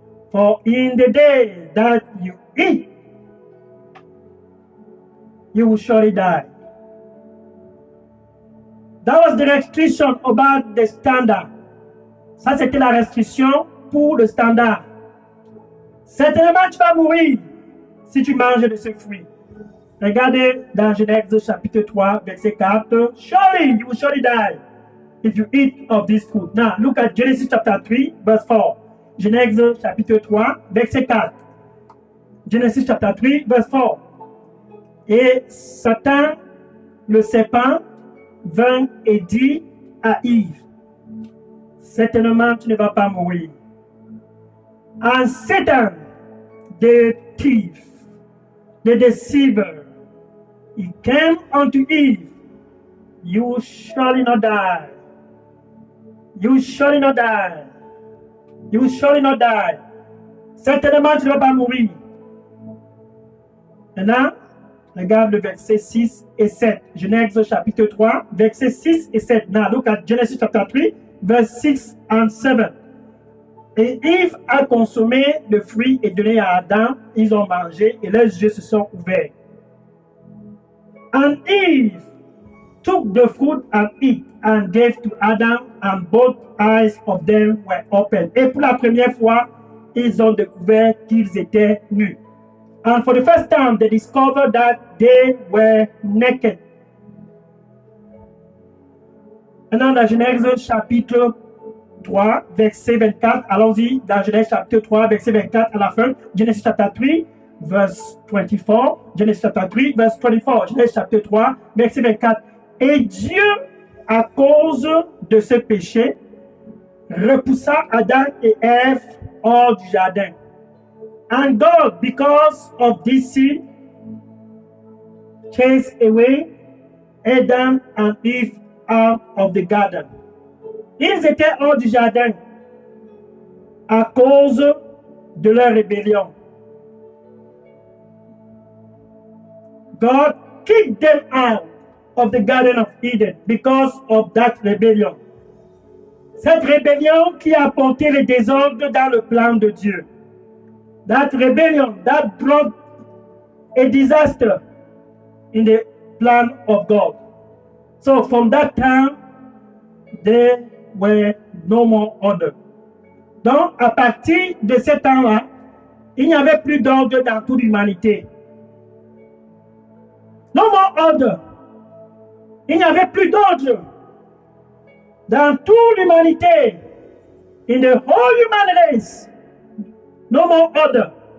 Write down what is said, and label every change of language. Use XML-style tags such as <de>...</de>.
<en>For in the day that you eat, you will surely die. That was the restriction about the standard.</en> <fr>Ça, c'était la restriction pour le standard. Certainement, tu vas mourir si tu manges de ce fruit. Regardez dans Genèse chapitre 3, verset 4.</fr> <en>Surely, you will surely die if you eat of this fruit. Now, look at Genesis chapter 3, verse 4.</en> <fr>Genèse chapitre 3, verset 4.</fr> <en>Genesis chapter 3, verse 4.</en> <fr>Et Satan, le serpent, vint et dit à Yves, certainement tu ne vas pas mourir.</fr> <en>And Satan, the thief, the deceiver, he came unto Eve, you shall not die. You shall not die. You shall not die.</en> <fr>Certainement tu ne vas pas mourir. Maintenant, regarde le verset 6 et 7. Genèse chapitre 3, verset 6 et 7.</fr> <en>Now look at Genesis chapter 3, verse 6 and 7.</en> <fr>Et Yves a consommé le fruit et donné à Adam. Ils ont mangé et leurs yeux se sont ouverts.</fr> <en>And Eve took the fruit and ate and gave to Adam, and both eyes of them were open.</en> <fr>Et pour la première fois, ils ont découvert qu'ils étaient nus.</fr> <en>And for the first time, they discovered that they were naked.</en> <fr>Maintenant, dans Genèse chapitre 3, verset 24, allons-y dans Genèse chapitre 3, verset 24 à la fin.</fr> <en>Genesis chapter 3, verse 24. Genesis chapter 3, verse 24.</en> <fr>Genèse chapitre 3, verset 24. Et Dieu, à cause de ce péché, repoussa Adam et Ève hors du jardin.</fr> <en>And God, because of this sin, chased away Adam and Eve out of the garden.</en> <fr>Ils étaient hors du jardin à cause de leur rébellion.</fr> <en>God kicked them out of the Garden of Eden because of that rebellion.</en> <fr>Cette rébellion qui a apporté le désordre dans le plan de Dieu.</fr> <en>That rebellion that brought a disaster in the plan of God. So from that time, there were no more order.</en> <fr>Donc, à partir de ce temps-là, il n'y avait plus d'ordre dans toute l'humanité.</fr> <en>No more order.</en> <fr>Il n'y avait plus d'ordre dans toute l'humanité.</fr> <en>In the whole human race. No more order.</en>